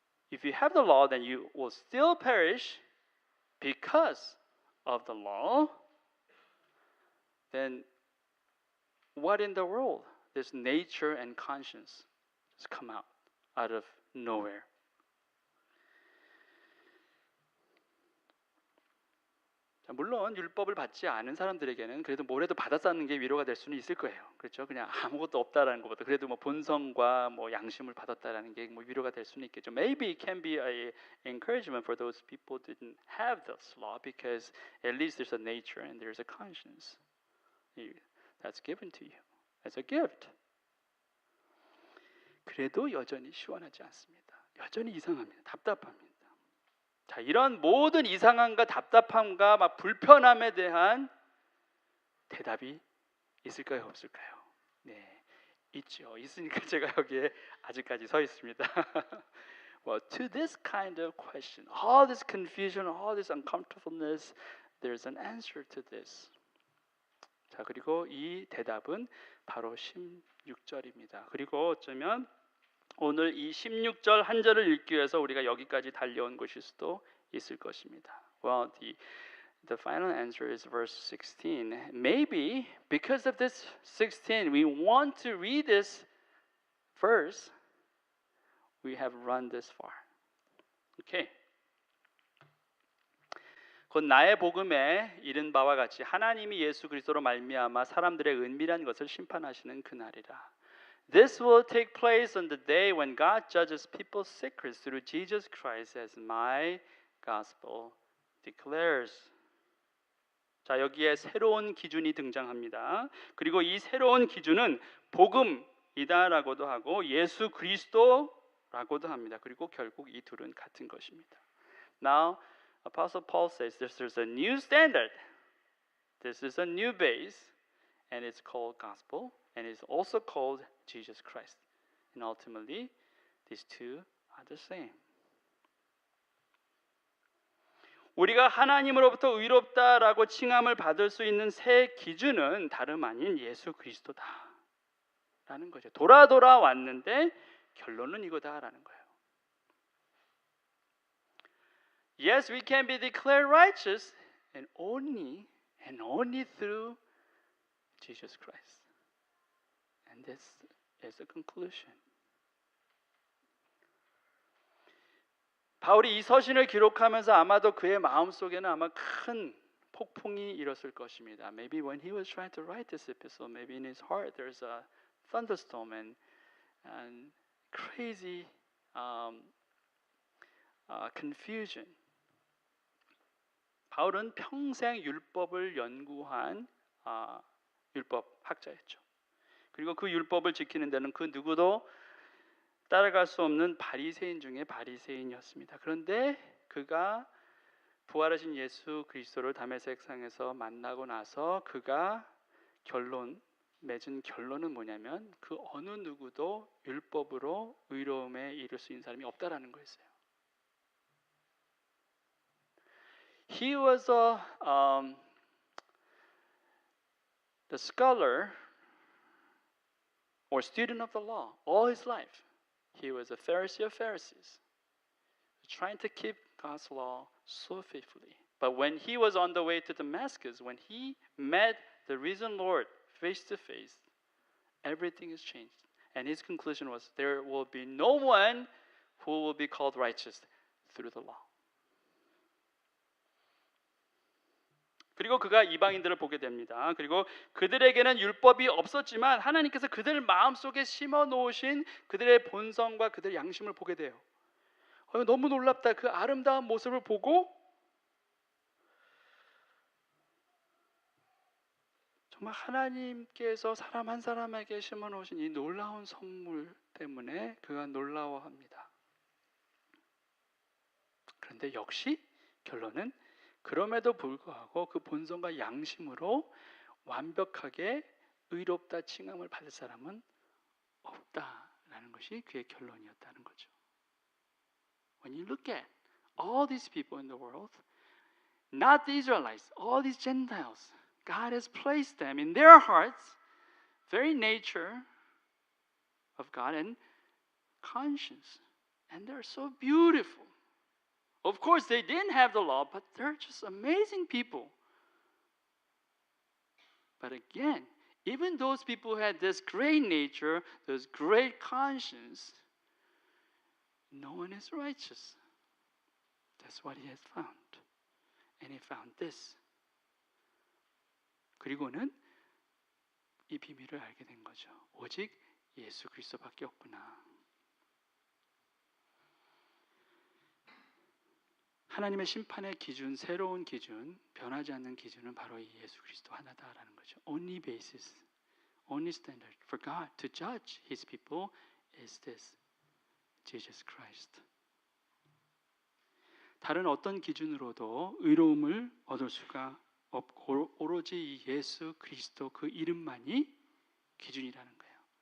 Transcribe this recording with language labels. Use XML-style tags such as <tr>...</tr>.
<en>If you have the law, then you will still perish because of the law. Then what in the world? This nature and conscience just come out of nowhere.</en> <ko>자, 물론 율법을 받지 않은 사람들에게는 그래도 뭐라도 받았다는 게 위로가 될 수는 있을 거예요. 그렇죠? 그냥 아무것도 없다라는 것보다 그래도 뭐 본성과 뭐 양심을 받았다라는 게 뭐 위로가 될 수는 있겠죠.</ko> <en>Maybe it can be a encouragement for those people who didn't have this law because at least there's a nature and there's a conscience that's given to you as a gift.</en> <ko>그래도 여전히 시원하지 않습니다. 여전히 이상합니다. 답답합니다. 자, 이런 모든 이상함과 답답함과 막 불편함에 대한 대답이 있을까요, 없을까요? 네, 있죠. 있으니까 제가 여기에 아직까지 서 있습니다.</ko> <en>Well, to this kind of question, all this confusion, all this uncomfortableness, there's an answer to this.</en> <ko>자, 그리고 이 대답은 바로 16절입니다. 그리고 어쩌면 오늘 이 16절 한 절을 읽기 위해서 우리가 여기까지 달려온 것일 수도 있을 것입니다.</ko> <en>Well, the final answer is verse 16. Maybe because of this 16, we want to read this verse. We have run this far. Okay.</en> <ko>곧 나의 복음에 이른 바와 같이 하나님이 예수 그리스도로 말미암아 사람들의 은밀한 것을 심판하시는 그날이라.</ko> <en>This will take place on the day when God judges people's secrets through Jesus Christ, as my gospel declares.</en> <ko>자, 여기에 새로운 기준이 등장합니다. 그리고 이 새로운 기준은 복음이다라고도 하고 예수 그리스도라고도 합니다. 그리고 결국 이 둘은 같은 것입니다.</ko> <en>Now, Apostle Paul says this is a new standard. This is a new base, and it's called gospel, and it's also called Jesus Christ. And ultimately, these two are the same.</en> <ko>우리가 하나님으로부터 의롭다라고 칭함을 받을 수 있는 새 기준은 다름 아닌 예수 그리스도다라는 거죠. 돌아 왔는데 결론은 이거다라는 거예요.</ko> <en>Yes, we can be declared righteous and only through Jesus Christ. And this is the conclusion.</en> <ko>바울이 이 서신을 기록하면서 아마도 그의 마음속에는 아마 큰 폭풍이 일었을 것입니다.</ko> <en>Maybe when he was trying to write this epistle, maybe in his heart there's a thunderstorm and crazy confusion.</en> <ko>바울은 평생 율법을 연구한 율법 학자였죠. 그리고 그 율법을 지키는 데는 그 누구도 따라갈 수 없는 바리새인 중에 바리새인이었습니다. 그런데 그가 부활하신 예수 그리스도를 다메섹상에서 만나고 나서 그가 맺은 결론은 뭐냐면 그 어느 누구도 율법으로 의로움에 이를 수 있는 사람이 없다라는 거였어요.</ko> <en>He was the scholar or student of the law all his life. He was a Pharisee of Pharisees, trying to keep God's law so faithfully. But when he was on the way to Damascus, when he met the risen Lord face to face, everything is changed. And his conclusion was, there will be no one who will be called righteous through the law.</en> <ko>그리고 그가 이방인들을 보게 됩니다. 그리고 그들에게는 율법이 없었지만 하나님께서 그들 마음속에 심어 놓으신 그들의 본성과 그들의 양심을 보게 돼요. 너무 놀랍다. 그 아름다운 모습을 보고 정말 하나님께서 사람 한 사람에게 심어 놓으신 이 놀라운 선물 때문에 그가 놀라워합니다. 그런데 역시 결론은 그럼에도 불구하고 그 본성과 양심으로 완벽하게 의롭다 칭함을 받을 사람은 없다라는 것이 그의 결론이었다는 거죠.</ko> <en>When you look at all these people in the world, not the Israelites, all these Gentiles, God has placed them in their hearts, very nature of God and conscience, and they're so beautiful. Of course, they didn't have the law, but they're just amazing people. But again, even those people who had this great nature, this great conscience, no one is righteous. That's what he has found. And he found this.</en> <ko>그리고는 이 비밀을 알게 된 거죠. 오직 예수 그리스도밖에 없구나. 하나님의 심판의 기준, 새로운 기준, 변하지 않는 기준은 바로 이 예수 그리스도 하나다라는 거죠.</ko> <en>Only basis, only standard for God to judge His people is this, Jesus Christ.</en> <ko>다른 어떤 기준으로도 의로움을 얻을 수가 없고 오로지 이 예수 그리스도 그 이름만이 기준이라는 거예요.</ko>